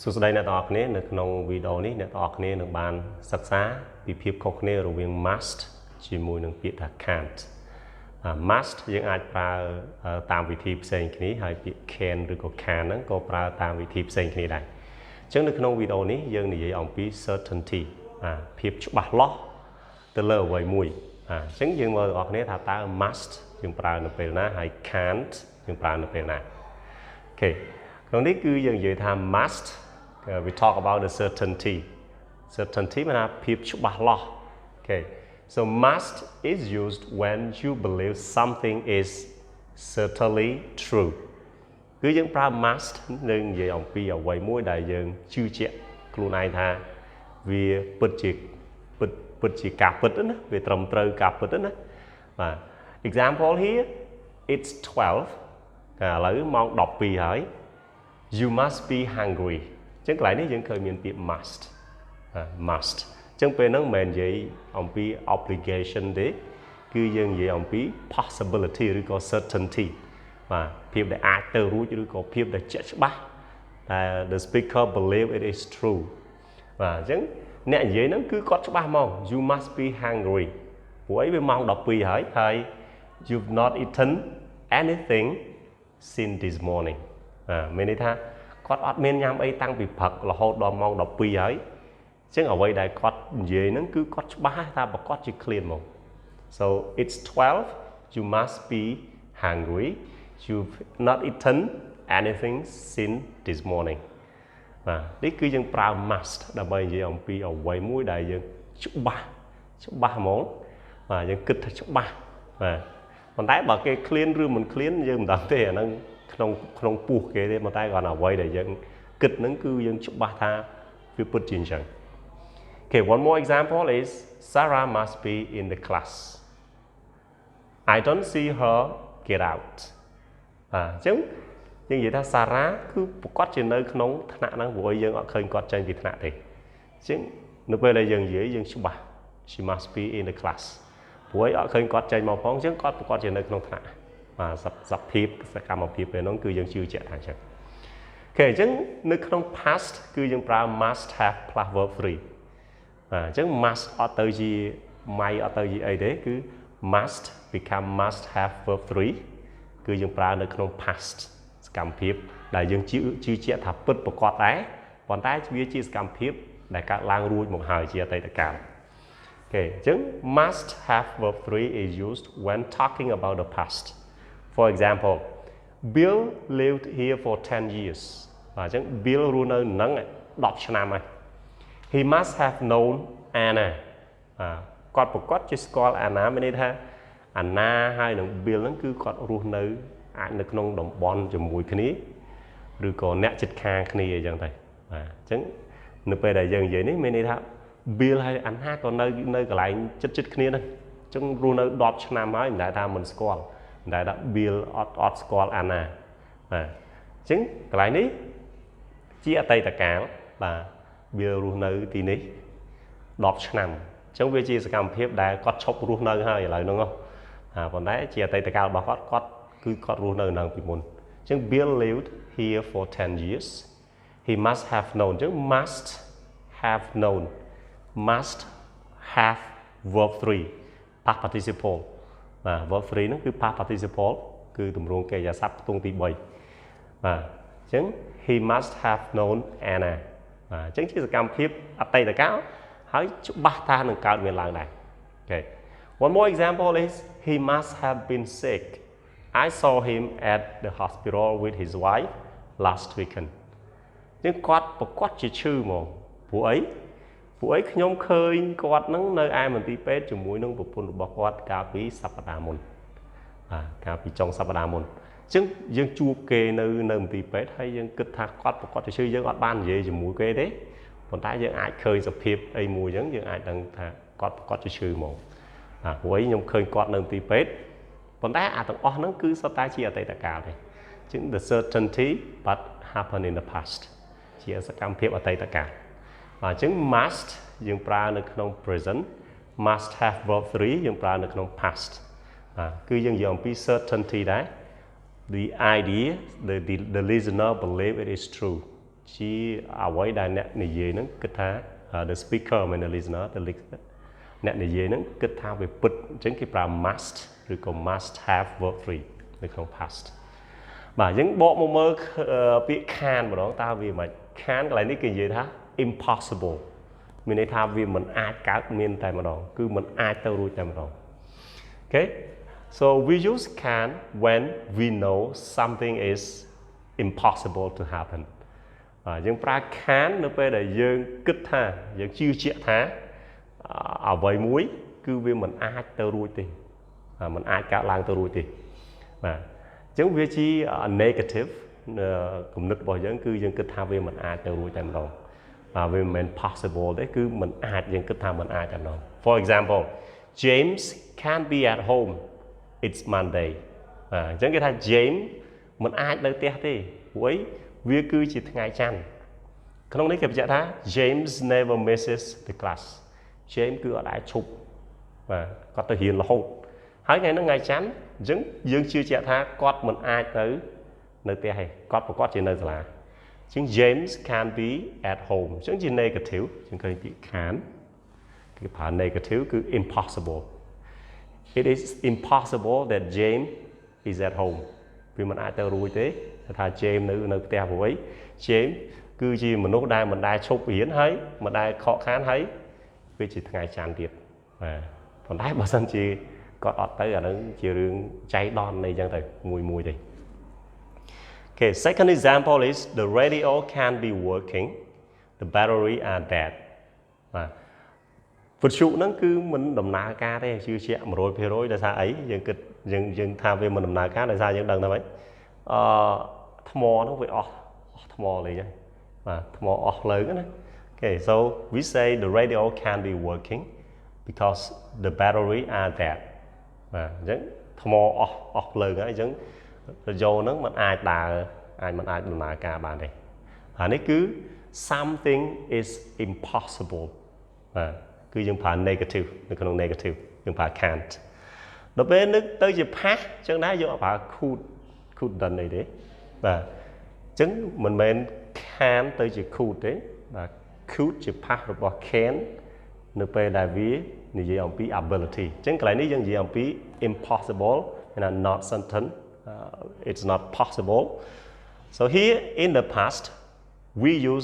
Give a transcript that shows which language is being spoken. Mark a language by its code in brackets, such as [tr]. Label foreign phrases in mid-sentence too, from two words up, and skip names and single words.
[km] សួស្តីអ្នកទាំងអស់គ្នានៅក្នុងវីដេអូនេះអ្នកទាំងអស់គ្នានឹងបានសិក្សាពីភាពខុសគ្នារវាង must ជាមួយនឹងពាក្យថា [en] can't must [km] យើងអាចប្រើតាមវិធីផ្សេងគ្នាហើយពាក្យ can ឬក៏ can ហ្នឹងក៏ប្រើតាមវិធីផ្សេងគ្នាដែរអញ្ចឹងនៅក្នុងវីដេអូនេះយើងនិយាយអំពី certainty ភាពច្បាស់លាស់ទៅលើអ្វីមួយអញ្ចឹងយើងមើលបងប្អូនថាតើ must យើងប្រើនៅពេលណាហើយ can't យើងប្រើ នៅពេលណាអូខេក្នុងនេះគឺយើងនិយាយថា [en] must we talk about the certainty [km] មានថាភាពច្បាស់លាស់ [en] okay so must is used when you believe something is certainly true [km] គឺយើងប្រើ must នឹងនិយាយអំពីអ្វីមួយដែលយើងជឿជាក់ខ្លួនឯងថាវាពិតជាការពិតណាវាត្រឹមត្រូវការពិតណាបាទ [en] example here it's 12 [km] ឥឡូវម៉ោង12ហើយ [en] you must be hungry [km] អញ្ចឹងកន្លែងនេះយើងឃើញមានពាក្យ must អញ្ចឹងពេលហ្នឹងមិនមែននិយាយអំពី obligation ទេគឺយើងនិយាយអំពី possibility ឬក៏ certainty បាទភាពដែលអាចទៅរួចឬក៏ភាព ដែលជាក់ច្បាស់តែ [en] the speaker believe it is true [km] បាទអញ្ចឹងអ្នកនិយាយហ្នឹងគឺគាត់ច្បាស់មក [en] you must be hungry [km] ព្រោះអីវាម៉ោង12ហើយ [en] you've not eaten anything since this morning [km] មានន័យថា គាត់អត់មានញ៉ាំអីតាំងពីព្រឹករហូតដល់ម៉ោង12ហើយអញ្ចឹងអ្វីដែលគាត់និយាយហ្នឹងគឺគាត់ច្បាស់ថាប្រកាសជា [en] clear មក so it's 12 you must be hungry you've not eaten anything since this morning [km] បាទនេះគឺយើង ប្រើ must ដើម្បីនិយាយអំពីអ្វីមួយដែលយើងច្បាស់ហ្មងបាទយើងគិតថាច្បាស់បាទប៉ុន្តែបើគេ clear ឬមិន clear យើងមិនដឹងទេអាហ្នឹងក្នុងពោះគេទេប៉ុន្តែគាត់អ្វីដែលយើងគិតហ្នឹងគឺយើងច្បាស់ថាវាពិតជាអញ្ចឹង [en] Okay one more example is Sarah must be in the class I don't see her get out [km] អញ្ចឹងយើងនិយាយថា Sarah គឺប្រកាសជានៅក្នុងថ្នាក់ហ្នឹងព្រោះយើងអត់ឃើញគាត់ចេញពីថ្នាក់ទេអញ្ចឹងនៅពេលដែលយើងនិយាយយើងច្បាស់ [en] She must be in the class [km] ព្រោះអត់ឃើញគាត់ចេញមកផងអញ្ចឹងគាត់ប្រកាសជានៅក្នុងថ្នាក់សភាពសកម្មភាពពេលហ្នឹងគឺយើងជឿជាក់ថាអញ្ចឹងអូខេអញ្ចឹងនៅក្នុង past គឺយើងប្រើ [en] must have plus verb [km] 3 អញ្ចឹង must អត់ទៅជា might អត់ទៅជាអីទេគឺ [en] must become must have verb 3 [km] គឺយើងប្រើនៅក្នុង past សកម្មភាពដែលយើងជឿជាក់ថាពិតប្រាកដដែរប៉ុន្តែវាជាសកម្មភាពដែលកើតឡើងរួចមកហើយជាអតីតកាលអូខេអញ្ចឹង [en] must have verb 3 is used when talking about the past For example, Bill lived here for 10 years. [km] អញ្ចឹង Bill រស់នៅនឹង10ឆ្នាំហើយ [en] He must have known Anna. [km] គាត់ប្រកាសជាស្គាល់ Anna មានន័យថា Anna ហើយនឹង Bill ហ្នឹងគឺគាត់រស់នៅអាចនៅក្នុងតំបន់ជាមួយគ្នាឬក៏អ្នកជិតខាងគ្នាអញ្ចឹងទៅបាទអញ្ចឹងនៅពេលដែលយើងនិយាយនេះមានន័យថា Bill ហើយ Anna ក៏នៅកន្លែងជិតគ្នាហ្នឹងអញ្ចឹងរស់នៅ10ឆ្នាំហើយមិនដែលថាមិនស្គាល់ដែលថា Bill អត់ស្គាល់ Anna បាទអញ្ចឹងកន្លែងនេះជាអតីតកាលបាទ Bill រស់នៅទីនេះ 10ឆ្នាំអញ្ចឹងវាជាសកម្មភាពដែលគាត់ឈប់រស់នៅហើយឥឡូវហ្នឹងប៉ុន្តែជាអតីតកាលរបស់គាត់គឺគាត់រស់នៅពីមុនអញ្ចឹង [en] Bill lived here for 10 years he must have known [km] អញ្ចឹង [en] must have known must have verb 3 past participle verb 3 [km] ហ្នឹងគឺ [en] past participle [km] គឺទម្រង់កិរិយាស ព្ទខ្ទង់ទី3បាទអញ្ចឹង [en] he must have known Anna [km] បាទអញ្ចឹងជាសកម្មភាពអតីតកាលហើយច្បាស់ថានឹងកើតមានឡើងដែរអូខេ [en] One more example is he must have been sick I saw him at the hospital with his wife last weekend [km] អញ្ចឹងគាត់ប្រកាសជាឈឺហ្មងព្រោះអីខ្ញុំឃើញគាត់នឹងនៅឯមន្ទីរពេទ្យជាមួយនឹងប្រពន្ធរបស់គាត់កាលពីសប្តាហ៍មុនកា លពីចុងសប្តាហ៍មុនអញ្ចឹងយើងជួបគេនៅមន្ទីរពេទ្យហើយយើងគិតថាគាត់ប្រកាសជាឈឺយើងអត់បាននិយាយជាមួយគេទេ ប៉ុន្តែយើងអាចឃើញសភាពអីមួយអញ្ចឹងយើងអាចដឹងថាគាត់ប្រកាសជាឈឺហ្មងព្រោះខ្ញុំឃើញគាត់នៅមន្ទីរពេទ្យប៉ុន្តែទាំងអស់ហ្នឹងគឺសុទ្ធតែជាអតីតកាលទេអញ្ចឹង [en] the certainty but happen in the past [km] ជាសកម្មភាពអតីតកាលអញ្ចឹង must យើងប្រើនៅក្នុង present [en] must have verb 3 [km] យើងប្រើនៅក្នុង past គឺយើងនិយាយអំពី certainty ដែរ [en] the idea the listener believe it is true [km] ជាអ្វីដែលអ្នកនិយាយហ្នឹងគិតថា [en] the speaker [km] មិន [en] the listener [km] អ្នកនិយាយហ្នឹងគិតថាវាពិតអញ្ចឹងគេប្រើ must ឬក៏ [en] must have verb 3 [km] នៅក្នុង past បាទអញ្ចឹងបកមកមើលពាក្យ can ម្ដងតើវាមិន can កន្លែងនេះគេនិយាយថា impossible មានន័យថាវាមិនអាចកើតមានតែម្ដងគឺមិនអាចទៅរួចតែម្ដង [en] Okay so we use can when we know something is impossible to happen [km] យើងប្រើ can នៅពេលដែលយើងគិតថាយើងជឿជាក់ថាអ្វីមួយគឺវាមិនអាចទៅរួចទេមិនអាចកើតឡើងទៅរួចទេបាទអញ្ចឹងវាជា negative គំនិតរបស់យើងគឺយើងគិតថាវាមិន អាចទៅរួចតែម្ដងវាមិនមែន possible ទេគឺមិនអាចយើងគិតថាមិនអាចតែម្ដង [en] For example James can't be at home it's Monday [km] អញ្ចឹងគេថា James មិនអាចនៅផ្ទះទេព្រោះអីវាគឺជា ថ្ងៃច័ន្ទក្នុងនេះគេបញ្ជាក់ថា [en] James never misses the class [km] James គឺអត់អាចឈប់បាទគាត់ទៅរៀនរហូតហើយថ្ងៃហ្នឹងថ្ងៃច័ន្ទអញ្ចឹងយើងជឿជាក់ថា គាត់មិនអាចទៅនៅផ្ទះទេគាត់ប្រកាសជានៅសាលាអញ្ចឹង [en] James can be at home [km] អញ្ចឹងជា negative អញ្ចឹ ងឃើញពាក្យ can គេប្រើ negative គឺ impossible [en] it is impossible that James is at home [km] វាមិនអាចទៅរួចទេថា James នៅផ្ទះព្រោះអី James គឺជាមនុស្សដែលមិនដែលឈប់រៀនហើយមិនដែលខកខានហើយវាជាថ្ងៃច័ន្ទទៀតបាទប៉ុន្តែបើសិនជាគាត់អត់ទៅអានឹងជារឿងចៃដន្យនៃអញ្ចឹងទៅមួយទេ [en] Okay second example is the radio can be working the battery are dead [km] បាទវិទ្យុហ្នឹងគឺមិនដំណើរការទេជឿជាក់ 100% ដោយសារអីយើងគិតយើងថាវាមិនដំណើរការដោយសារយើងដឹងថាម៉េចថ្មហ្នឹងវាអស់ថ្មលេងហើយបាទថ្មអស់លើណា [en] Okay so we say the radio can be working because the battery are dead [km] បាទអញ្ចឹងថ្ម អស់លើហើយអញ្ចឹងរយោហ្នឹងมันអាចដើរមិនអាចដំណើរការបានទេអានេះគឺ [en] something is impossible [km] បាទគឺយើងប្រើ negative នៅក្នុង negative យើងប្រើ can't ដល់ពេលនឹកទៅជា past អញ្ចឹងដែរយើងអត់ប្រើ couldn't អីទេបាទអញ្ចឹងមិនមែន can ទៅជា could ទេបាទ could ជា past របស់ can នៅពេលដែលវានិយាយអំពី ability អញ្ចឹងកន្លែងនេះយើងនិយាយអំពី [en] impossible and not certain it's not possible so here in the past we use